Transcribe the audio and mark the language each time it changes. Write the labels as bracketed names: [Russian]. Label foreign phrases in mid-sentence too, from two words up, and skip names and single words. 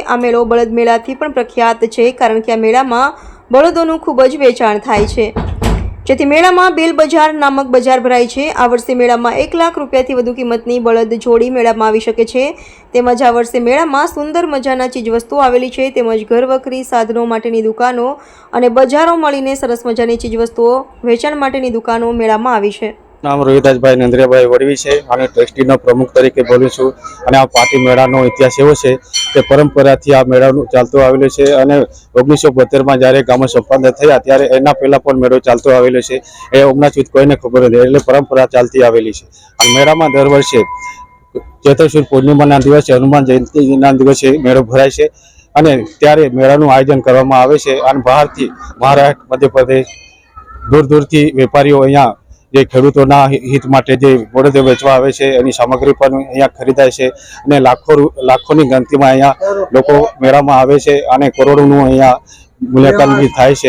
[Gujarati] આ મેળો બળદ મેળાથી પણ પ્રખ્યાત છે, કારણ કે આ મેળામાં બળદોનું ખૂબ જ વેચાણ થાય છે, જેથી મેળામાં બેલ બજાર નામક બજાર ભરાય છે। આ વર્ષે મેળામાં 1 લાખ રૂપિયાથી વધુ કિંમતની બળદ જોડી મેળામાં આવી શકે છે। તેમજ આ વર્ષે મેળામાં સુંદર મજાના ચીજવસ્તુઓ આવેલી છે, તેમજ ઘરવખરી સાધનો માટેની દુકાનો અને બજારો મળીને સરસ મજાની ચીજવસ્તુઓ વેચાણ માટેની દુકાનો મેળામાં આવી છે। નામ રોહિદાસભાઈ નંદ્રિયાભાઈ વડવી હૈ। આને ટ્રસ્ટીનો પ્રમુખ તરીકે બોલું છું। આ પાર્ટી મેળાનો ઇતિહાસ એવો છે કે પરંપરાથી આ મેળા ચાલતો આવેલો છે અને 1972 માં જ્યારે ગામો સંપાદન થયા ત્યારે એના પહેલા પણ મેળો ચાલતો આવેલો છે। એ હમણાં સુધી કોઈને ખબર નથી, એટલે પરંપરા ચાલતી આવેલી છે। આ મેળામાં દર વર્ષે ચૈત્ર પૂર્ણિમાના દિવસે હનુમાન જયંતીના દિવસે મેળો ભરાય છે અને ત્યારે મેળાનું આયોજન કરવામાં આવે છે અને બહારથી મહારાષ્ટ્ર, મધ્યપ્રદેશ, દૂર દૂરથી વેપારીઓ અહીંયા જે ખેડૂતોના હિત માટે જે બળદો વેચવા આવે છે એની સામગ્રી પણ અહીંયા ખરીદાય છે અને લાખોની ગણતરીમાં અહીંયા લોકો મેળામાં આવે છે અને કરોડોનું અહીંયા મૂલ્યાંકન થાય છે।